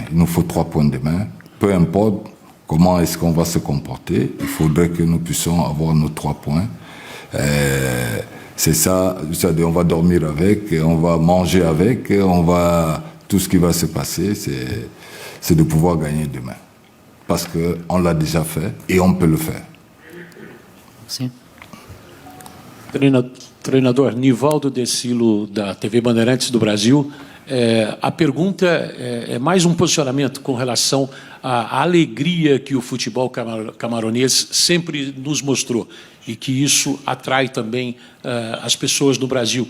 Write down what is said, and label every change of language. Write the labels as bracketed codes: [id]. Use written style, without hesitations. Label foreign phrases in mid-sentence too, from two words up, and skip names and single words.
[fr] Il nous faut 3 points demain. Peu importe comment est-ce qu'on va se comporter, il faudrait que nous puissions avoir nos 3 points. C'est ça, on va dormir avec, on va manger avec, tout ce qui va se passer, c'est de pouvoir gagner demain. Parce qu'on l'a déjà fait et on peut le faire. Merci. [pt] Treinador Nivaldo Decilo, da TV Bandeirantes do Brasil. A pergunta é mais posicionamento com relação à alegria que o futebol camaronês sempre nos mostrou e que isso atrai também as pessoas no Brasil.